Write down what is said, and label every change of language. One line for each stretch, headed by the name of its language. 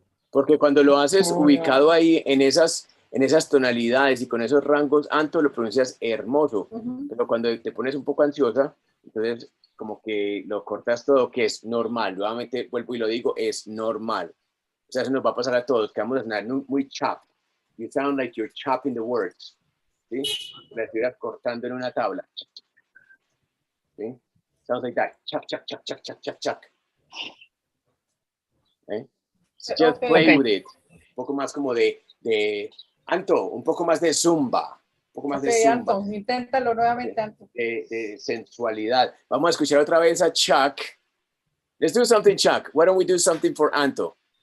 Spanish: Porque cuando lo haces ubicado ahí en esas tonalidades y con esos rangos, Anto, lo pronuncias hermoso. Pero cuando te pones un poco ansiosa, entonces como que lo cortas todo, que es normal. Nuevamente vuelvo y lo digo, es normal. O sea, eso nos va a pasar a todos, que vamos a sonar muy chopped.
English: You sound like you're chopping the words.
Spanish: ¿Sí? La estuvieras cortando en una tabla.
English: ¿Sí? Sounds like that. Chuck, chuck, chuck, chuck, chuck, chuck, chuck. ¿Eh? So just play with it.
Spanish: Un poco más como de Anto, un poco más de zumba. Un poco más de zumba. Anto, inténtalo nuevamente, Anto. De sensualidad. Vamos a escuchar otra vez a Chuck.
English: Let's do something, Chuck. Why don't we do something for Anto?